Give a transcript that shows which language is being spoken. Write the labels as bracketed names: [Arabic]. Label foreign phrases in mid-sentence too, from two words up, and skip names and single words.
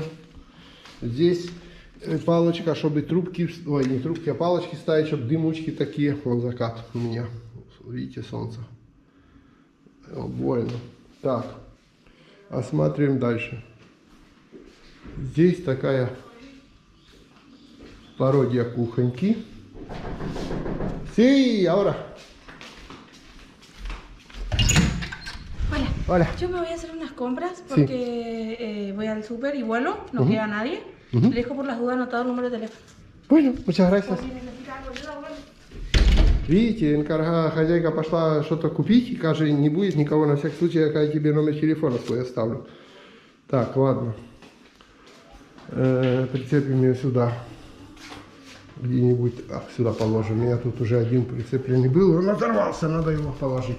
[Russian] Здесь палочка, чтобы трубки, ой, не трубки, а палочки ставить, чтобы дымучки такие. Вон закат у меня. Видите, солнце. Больно. Так, осматриваем дальше. Здесь такая пародия кухоньки. [Spanish] Sí, ahora. Hola. Hola. Yo me voy a hacer unas compras porque voy al súper y vuelo, no queda nadie. Le dejo por las dudas anotado el número de teléfono. Bueno, muchas gracias. Por si necesita algo, ayuda, bueno. [Russian] Видите, хозяйка пошла что-то купить, и, кажется, не будет никого, на всякий случай, я тебе номер телефона свой оставлю. Так, ладно. Прицепим ее сюда. Где-нибудь, сюда положим. У меня тут уже один прицепленный был, он оторвался, надо его положить.